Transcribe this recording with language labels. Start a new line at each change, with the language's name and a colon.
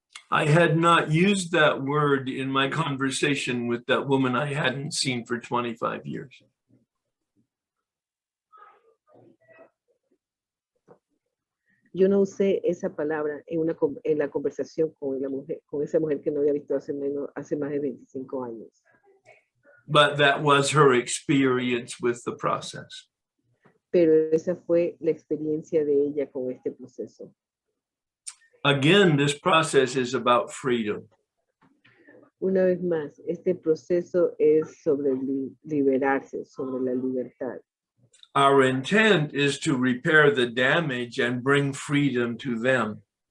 English: I had not used that word in my conversation with that woman I hadn't seen for 25 years.
Spanish: Yo no usé esa palabra en la conversación con esa mujer que no había visto hace más de 25 años.
English: But that was her experience with the process.
Spanish: Pero esa fue la experiencia de ella con este proceso.
English: Again, this process is about freedom.
Spanish: Una vez más, este proceso es sobre liberarse, sobre la libertad.
English: Our intent is to repair the damage and bring freedom to them.